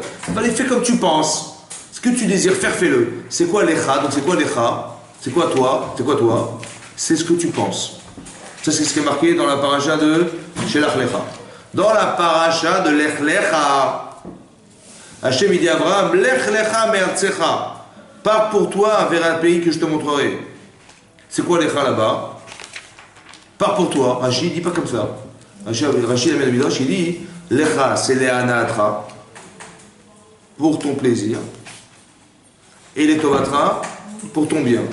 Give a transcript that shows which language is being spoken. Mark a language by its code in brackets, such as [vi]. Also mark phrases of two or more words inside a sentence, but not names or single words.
[fr] Fallait faire comme tu penses. Ce que tu désires faire, fais-le. C'est quoi lecha? Donc c'est quoi lecha? C'est quoi toi? C'est quoi toi? C'est ce que tu penses. Ça c'est ce qui est marqué dans la paracha de Shelach lecha. Dans la paracha de Lech lecha, Hachem il dit à Abraham, [he] לך לך מארצך. [fr] Pars pour toi vers un pays que je te montrerai. C'est quoi lecha là-bas? Pars pour toi. Rachid dit pas comme ça. Rachid Amen Midrash, il dit lecha, c'est le'anatra, pour ton plaisir, et les tovatra, pour ton bien.